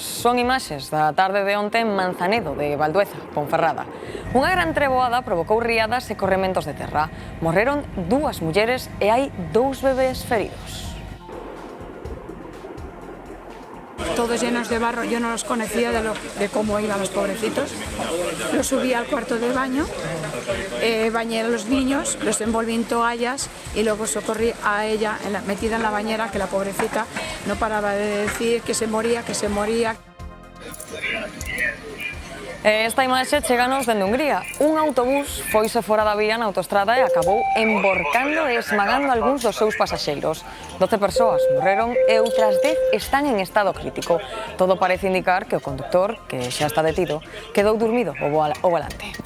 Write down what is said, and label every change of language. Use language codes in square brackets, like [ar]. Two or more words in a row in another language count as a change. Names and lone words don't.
[gl] Son imaxes da tarde de onte en Manzanedo, de Valdueza, Ponferrada. Unha gran treboada provocou riadas e corrementos de terra. Morreron 2 mulleres e hai 2 bebés feridos. [es] Todos llenos de barro, yo no los conocía de cómo iban los pobrecitos. Los subí al cuarto de baño, bañé a los niños, los envolví en toallas y luego socorrí a ella metida en la bañera, que la pobrecita no paraba de decir que se moría, que se moría. [gl] Esta imaxe cheganos dende Hungría. Un autobús foise fora da vía na autoestrada e acabou emborcando e esmagando algúns dos seus pasaxeiros. 12 persoas morreron e outras 10 están en estado crítico. Todo parece indicar que o conductor, que xa está detido, quedou dormido ao volante.